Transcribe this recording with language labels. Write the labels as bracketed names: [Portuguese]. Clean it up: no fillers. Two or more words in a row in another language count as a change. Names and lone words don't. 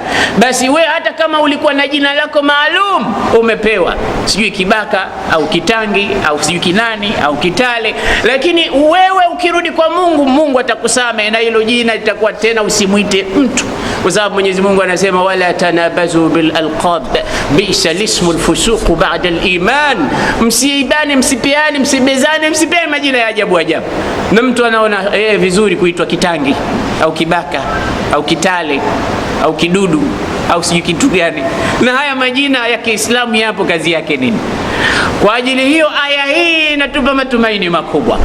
[Swahili] Basi wewe hata kama ulikuwa na jina lako maalum umepewa, sijui kibaka au kitangi au sijui kinani au kitale, lakini wewe ukirudi kwa Mungu, Mungu atakusamehe na hilo jina litakuwa tena usimuite mtu. Kwa sababu Mwenyezi Mungu anasema [Arabic] ولا تنابزوا بالألقاب بئس الاسم الفسوق بعد الإيمان, [Swahili] msiibane, msipiane, msibezane, msipeane majina ya ajabu ajabu. Na mtu anaona vizuri kuitwa kitangi au kibaka au kitale au kidudu au sijui kitu gani, na haya majina ya Kiislamu yapo, kazi yake nini? Kwa ajili hiyo aya hii inatupa matumaini makubwa.